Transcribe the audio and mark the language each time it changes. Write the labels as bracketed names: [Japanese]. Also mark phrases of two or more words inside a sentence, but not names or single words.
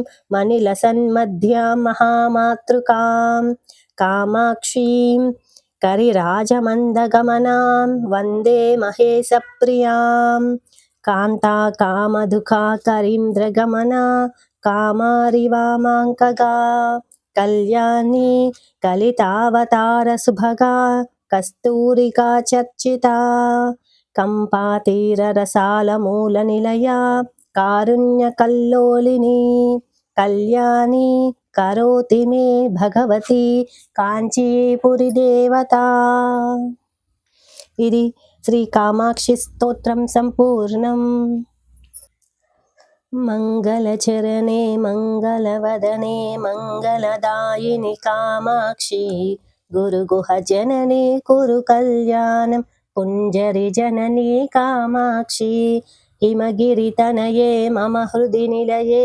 [Sanskrit] मनिलसन्मध्यां महामातृकां कामाक्षीं करिराजमन्दगमनां वन्दे महेशप्रियां कान्ताकामधुका करीन्द्रगमना कामारिवामाङ्कगा कल्याणी कलितावतारसुभगा कस्तूरिका चर्चिता कम्पातीररसालमूलनिलया कारुण्यकल्लोलिनी कल्याणी करोति मे भगवती కాంచీపురి దేవత. [Telugu] ఇది శ్రీ కామాక్షి స్తోత్రం సంపూర్ణం. [Sanskrit] మంగళచరణే మంగళవదనే మంగళదాయిని కామాక్షి గురుగుహ జనని కురు కళ్యాణం కుంజరి జనని కామాక్షి హిమగిరితనయే మమ హృది నిలయే